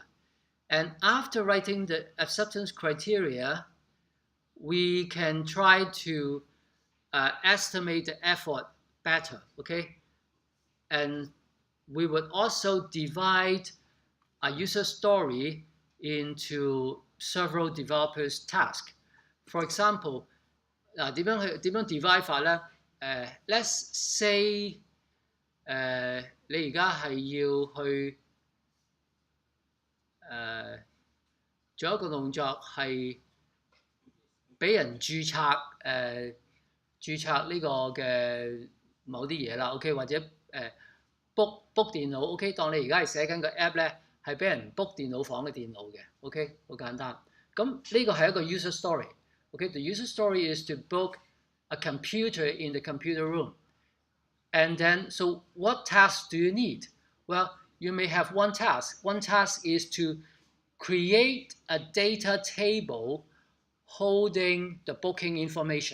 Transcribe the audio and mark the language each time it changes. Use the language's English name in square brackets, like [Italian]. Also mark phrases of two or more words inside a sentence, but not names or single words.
[English] And after writing the acceptance criteria, we can try to estimate the effort better, okay? And we would also divide a user story into several developers' tasks. For example, [Cantonese] 點樣 divide 法咧 ？ [English] Let's say [Cantonese] 你而家係要去做一個動作係俾人註冊呢個嘅某啲嘢啦 ，OK， 或者book 電腦 ，OK， 當你而家係寫緊個 app 咧，係俾人 book 電腦房嘅電腦嘅 ，OK， 好簡單。咁呢個係一個 [English] user story。 OK，the user story is to book a computer in the computer room. And then, so what tasks do you need? Well, you may have one task. One task is to create a data table holding the booking information.